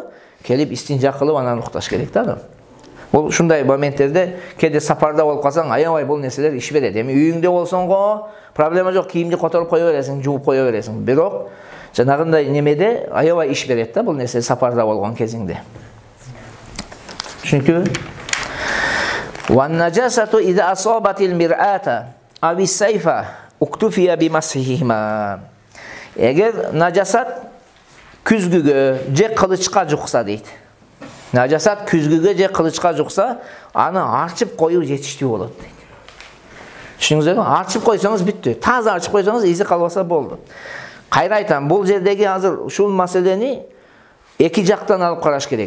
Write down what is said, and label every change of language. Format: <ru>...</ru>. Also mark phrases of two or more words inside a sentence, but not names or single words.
<ky>Келип истинжа кылып анан укташ керек да. Бул ушундай моменттерде кээде сапарда болуп калсаң, аябай бул нерселер иш берет. Эми үйүңдө болсоңго проблема жок, кийимди которуп кое бересиң, жууп кое бересиң. Бирок жанагындай немеде аябай иш берет да бул нерсе сапарда болгон кезиңде.</ky> <ar>Чүнкү وَالنَّجَاسَةُ إِذَا أَصَابَتِ الْمِرْآةَ أَوِ السَّيْفَ اُكْتُفِيَ بِمَسْحِهِمَا.</ar> <ky>Эгер нажасат күзгүгө же кылычка жукса дейт. Нажасат күзгүгө же кылычка жукса, аны арчып коюу жетиштүү болот дейт. Түшүнүңүздөрбү? Арчып койсоңуз бүттү. Таза арчып койсоңуз изи калбаса болду. Кайра айтам, бул жердеги азыр ушул маселени эки жактан алып караш керек.</ky>